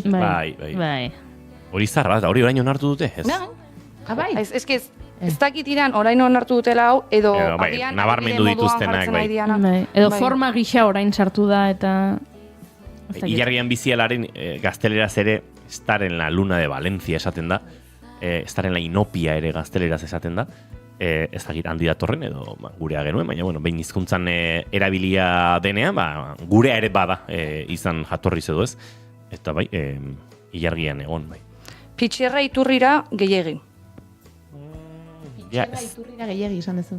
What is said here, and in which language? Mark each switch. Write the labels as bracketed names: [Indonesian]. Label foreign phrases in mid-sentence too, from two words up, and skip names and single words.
[Basque] Bai. Hori zaharra, hori orain onartu dute, ez? Bai. Ez dakit iran, orain onartu dutela hau, edo agian nabarmendu dituztenak, bai. Edo forma gisa orain sartu da, eta... Ilargian bizialaren gazteleraz ere, [Spanish] estar en la luna de Valencia [Basque] esaten da, [Spanish] estar en la inopia [Basque] ere gazteleraz esaten da, ez dakit handi datorren, edo gurea genuen, baina, behin hizkuntzan erabilia denean, gurea ere bada izan jatorriz edo ez, eta bai, ilargian egon, bai. Pitxerra iturrira gehiegi. Pitxerra iturrira gehiegi izan dezu.